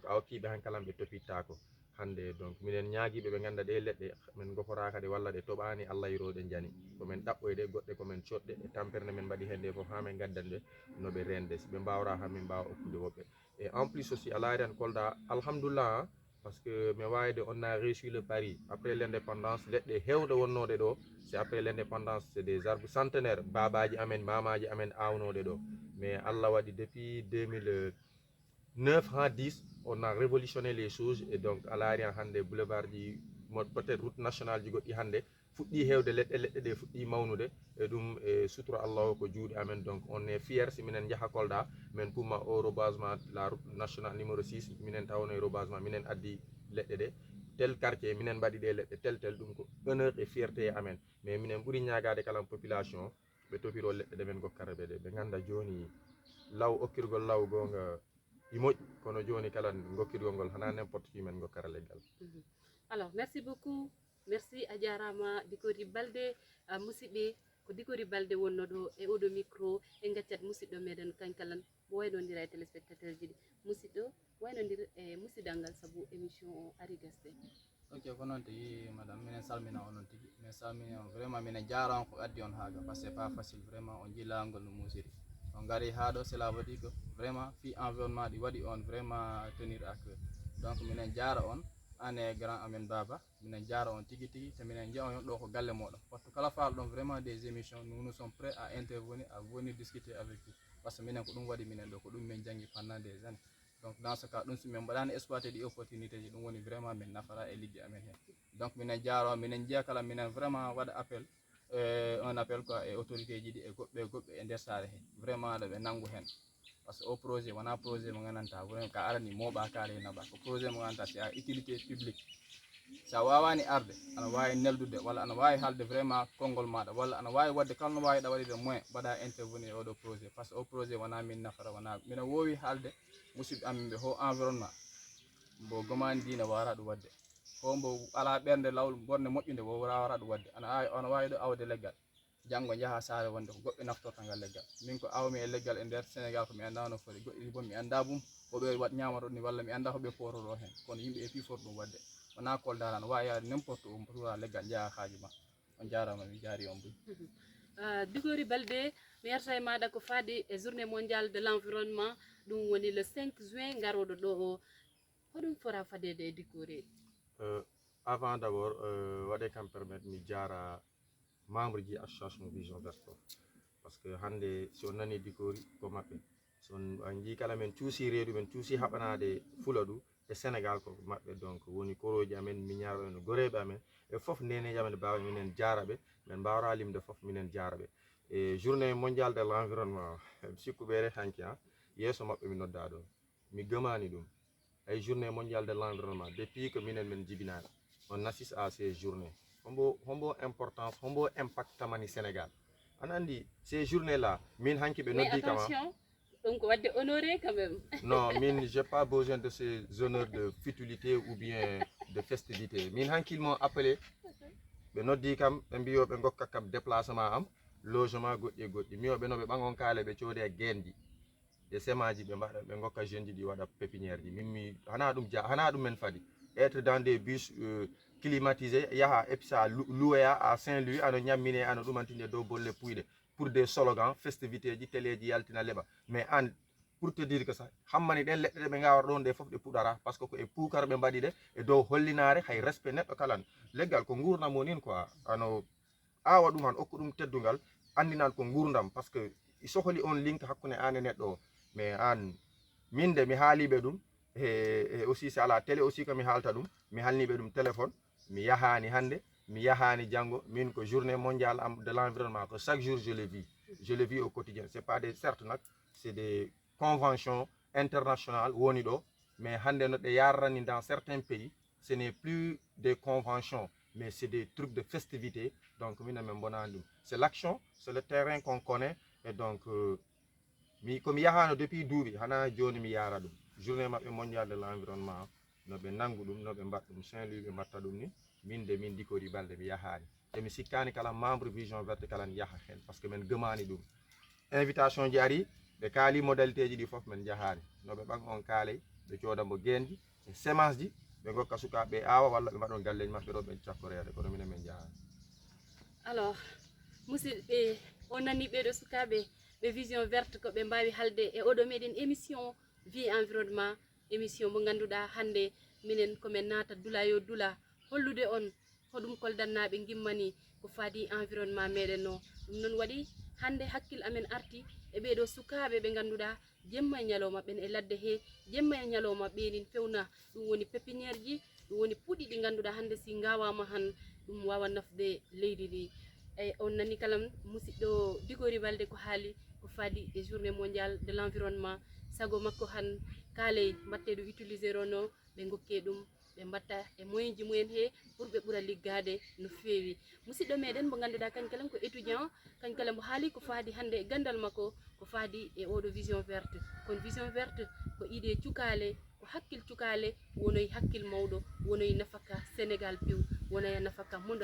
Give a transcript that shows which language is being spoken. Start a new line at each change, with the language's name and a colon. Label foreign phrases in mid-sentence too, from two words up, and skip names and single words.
Fula: a hokkiɓe han kalam ɓe topittako hande donc minen ñaaguiɓe ɓe ganda ɗe leɗɗe min goforaka ɗe walla ɗe toɓani Allah yiroɗe jani komin ɗaɓɓoyde goɗɗe komin coɗɗe e tampere min mbaɗi hen nde foof ha min gaddan ɓe noɓe rende si ɓe mbawra ha min mbawa okkude woɓɓe
French: et en plus aussi
Fula: a laari an Kolda alhamdulillah
French: parce que
Fula: mi wayde
French: on a réussi le pari après l'indépendance
Fula: leɗɗe hewɗe wonnoɗe ɗo
French: c'est après l'indépendance c'est des arbres centenaires
Fula: babaji amen mamaji amen awnoɗe ɗo mais Allah waɗi depuis 2009 ha 10
French: on a révolutionné les choses et donc
Fula: a laari an hande boulevard ji
French: peut être route nationale
Fula: ji goɗɗi hande fuɗɗi hewde leɗɗe ɗe fuɗɗi mawnude e ɗum e sutura Allah o ko juuɗe amen
French: donc on est fier
Fula: si minen jaaha Kolda min pumma o
French: rebasement la route nationale numéro 6
Fula: minen tawno e rebasement minen addi leɗɗe ɗe
French: tel quartier
Fula: minen mbaɗi ɗe leɗɗe tel ɗum ko
French: honneur et fierté
Fula: amen mais minen ɓuuri ñagade kala population ɓe topiro leɗɗe ɗe men gokkata ɓe ɗe ɓe ganda joni law okkirgol law gonga i moƴƴi kono joni kala gokkirgol ngol hana
French: n'importe qui
Fula: men gokkara leggal.
French: Alors merci beaucoup merci
Fula: a jarama Bikoti Balde musidɓe ko Dikori Balde wonno ɗo e oɗo micro en gaccat musidɗo meɗen kankalan waynodira e téléspectateur ji ɗi musidɗo waynodir e musidal ngal saabu émission o ari gasde. ok ko noon tigi madame minen salmina onon tigi min salmini on vraiment minen jarama ko addi on haaga
French: par ce que pas facile vraiment
Fula: on jilagol no musiri on gari ha ɗo
French: cela veut dire que vraiment
Fula: fi environnement ɗi waɗi on
French: vraiment tenir à cœur donc
Fula: minen jara on ane grand amen baba minen jara on tigi tigi te minen jiya on ɗo ko galle moɗon wattu kala faal ɗon
French: vraiment des émissions nous sommes prêts à intervenir à venir discuter avec vous par ce que
Fula: minen ko ɗum waɗi minen ɗo ko ɗum min janggi
French: pendant des années donc dans ce cas
Fula: ɗum so min mbaɗani exploité ɗi opportunité ji ɗum woni vraiment min nafara e liggey amen hen donc minen jaro minen jiya kala minen vraiment waɗa appel
French: un appel quoi
Fula: e autorité ji ɗi e goɓɓe e nder saare he vraiment ɗo ɓe nangu hen
French: par ce que
Fula: o projet wona projet mo gandanɗa vraiment ka arani moɓa kaale naɓa ko projet mo gandanɗa
French: c'est à utilité publique
Fula: sa wawani arde ana wawi neldude walla ana wawi haalde vraiment konngol maɗa walla ana wawi wadde kala no wawiɗa waɗide moyen mbaɗa intervenir oɗo projet
French: par ce que
Fula: o projet wona min nafara wona mino wowi haalde musidɓe amen ɓe ho environnement mbo gomani dina wara ɗum wadde ho mbo ala ɓernde lawol bonde moƴƴude wo wara ɗum wadde ana wawi ɗo awde leggal janggo jaaha saare wonde ko goɓɓe naftorta ngal leggal min ko awmi e leggal e nder Sénégal ko mi anda no foti goɗɗi bon mi anda bum hoɓe wat ñamaɗo ni walla mi anda hoɓe poroɗo hen kono yimɓe e fi foti ɗum wadde wona Kolda tan wawi yaade
French: n'importe où
Fula: tura leggal jaaha haaju ma on jarama mi jaari on buy Dikori Balde mi yarta e maɗa ko faadi e
French: journée mondiale de l'environnement
Fula: ɗum woni
French: le 5 juin
Fula: garoɗo ɗo o hoɗum fota fadede e Dikori
French: avant d' abord
Fula: waɗe kam permettre mi jara membre ji association vision verte
French: parce que
Fula: hande si on nani Dikori ko maɓɓe son a jii kala men cuusi reedu men cuusi haɓanade Fuladu e Sénégal ko maɓɓe donc woni koroji amen miñaroɓe en goreɓe amen e foof ndeneji amen mbawa minen jaraɓe min mbawra limde foof minen jaraɓe e
French: journée mondiale de l' environnement
Fula: sikkuɓe re hanki ha yeeso maɓɓe mi nodda ɗon mi gëmani ɗum ay
French: journée mondiale de l' environnement depuis que
Fula: minen min jibinaɗo
French: on assiste à ces journées
Fula: hombo importance hombo impact tamani Sénégal an andi
French: ces journées là
Fula: min hanki ɓe noddi kama
French: donc wadde honoré quand même
Fula: non min
French: j'ai pas besoin de ces honneurs de futilité ou bien de festivité
Fula: min hanki
French: ils m'ont appelé
Fula: ɓe noddi kam ɓe mbiyo ɓe gokka kam déplacement am logement goɗɗi e goɗɗi mi o ɓe no ɓe ɓagon kaale ɓe coodi e genji e semaji ɓe mbaɗa ɓe gokka jeune ji ɗi waɗa pépinière ji min hana ɗum men fadi
French: être dans des bus climatisés
Fula: yaha
French: et puis ça louéa
Fula: à Saint-Louis ano ñammine ano ɗumantinde dow bolle puyɗe
French: pour des slogans festivités
Fula: ji téléji yaltina leɓa mais an
French: pour te dire que ça
Fula: hammani ɗen leɗɗe ɗe ɓe gawata ɗon nde foof ɗe puɗara
French: par ce que
Fula: ko e puukara ɓe mbaɗi ɗe e dow hollinare hay respect neɗɗo kalan leggal ko gurdam wonin quoi ano awa ɗum han okku ɗum teddugal andinan ko gurdam
French: par ce que
Fula: sohli on link hakkude an e neɗɗo o mais an min de mi haaliɓe ɗum
French: e aussi c'est à la télé aussi que
Fula: mi haalta ɗum mi halniɓe ɗum téléphone mi yahani hande mi yahani janggo min ko
French: journée mondiale de l' environnement que chaque jour je le vis au quotidien c'est pas des certes nak c'est des conventions internationales
Fula: woni ɗo
French: mais
Fula: hande no ɗe yarrani
French: dans certains pays ce n'est plus des conventions mais c'est des trucs de festivité donc
Fula: minen min bonani ɗum
French: c'est l'action c'est le terrain qu'on connaît et donc
Fula: komi yahano depuis duuɓi hana joni mi yara ɗum journée maɓɓe
French: mondial de l' environnement
Fula: no ɓe nangu ɗum no ɓe mbaɗa ɗum Saint-Louis ɓe mbatta ɗum ni min de min Dikori Balde mi yahani e mi sikkani kala membre vision verte kala yaha hen
French: par ce que
Fula: min gëmani ɗum invitation ji ari ɓe kaali modalité ji ɗi foof min jahani no ɓe ɓan on kaaley ɓe codamo genji e sémence ji ɓe gokka sukaɓe awa walla ɓe mbaɗon galleji maɓɓe ɗo ɓe cakkorede kono minen min jahani alors musidɓe o nani ɓeɗo sukaɓe ɓe vision verte ko ɓe mbawi halde e oɗo meɗen émission vie environnement émission mo ganduɗa hande minen komin naata dula yo dula hollude on hoɗum koldannaɓe gimmani ko faadi environnement meɗen o ɗum noon waɗi hande hakkille amen arti e ɓeɗo sukaɓe ɓe ganduɗa jemma e ñalawma ɓen e ladde he jemma e ñalawma ɓenin fewna ɗum woni pépiniére ji ɗum woni puuɗi ɗi ganduɗa hande si gawama han ɗum wawa nafde leydi ndi eyyi on nani kalam musidɗo Dikori Balde ko haali ko faadi e
French: journée mondiale de l' environnement
Fula: sago makko han kaaley mbatte ɗo utiliser rono ɓe gokke ɗum ɓe mbatta e moyen ji mumen he pour ɓe ɓuura liggade no fewi musidɗo meɗen mo ganduɗa kañum ko étudiant kañum mo haali ko faadi hande e gandal makko ko faadi e oɗo vision verte kono vision verte ko idée cukale ko hakkille cukale wonoyi hakkille mawɗo wonoyi nafaka Sénégal pew wona ya nafaka mondo